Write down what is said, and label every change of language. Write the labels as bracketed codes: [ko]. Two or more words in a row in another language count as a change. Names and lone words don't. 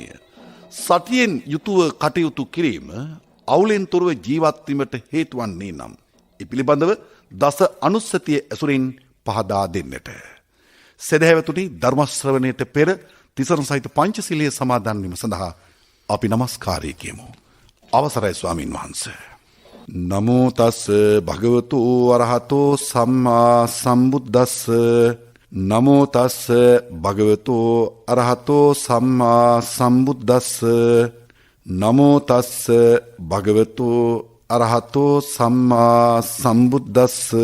[si] සතියෙන් යුතුව කටයුතු කිරීම අවුලෙන් තොරව ජීවත් වීමට හේතු වන්නේ නම් ඒ පිළිබඳව දස අනුස්සතිය ඇසුරින් පහදා දෙන්නට. සදහැවතුනි, ධර්ම ශ්‍රවණයට පෙර තිසරණ සහිත පංචශීලයේ සමාදන් වීම සඳහා අපි නමස්කාරය කියමු. අවසරයි ස්වාමින් වහන්සේ. [pi] නමෝ තස් භගවතු අරහතෝ සම්මා සම්බුද්දස්ස. නමෝ තස් භගවතු අරහතෝ සම්මා සම්බුද්දස්ස. නමෝ තස් භගවතු අරහතෝ සම්මා සම්බුද්දස්ස.